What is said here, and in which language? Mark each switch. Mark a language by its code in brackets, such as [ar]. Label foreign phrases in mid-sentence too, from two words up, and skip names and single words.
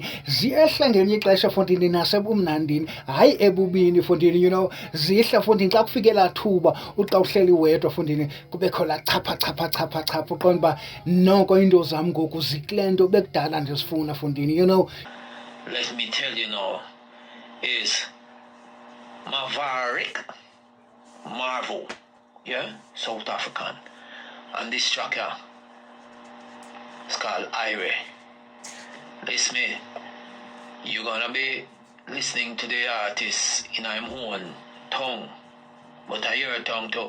[xh] ziyehla ngenye ixesha Fondini nasebumnandini hayi ebubini Fondini, [en] you know, [xh] zihla Fondini xa kufike laa thuba uxa uhleli wedwa Fondini kubekho laa chapha uqonda uba noko into zam ngoku zikule nto bekudala ndizifuna Fondini, [en] you know. Let me tell you now, is Maveriq Mavo, yeah, South African. And this track here is called Irie. Listen me, you're gonna be listening to the artist in my own tongue, but I hear a tongue too.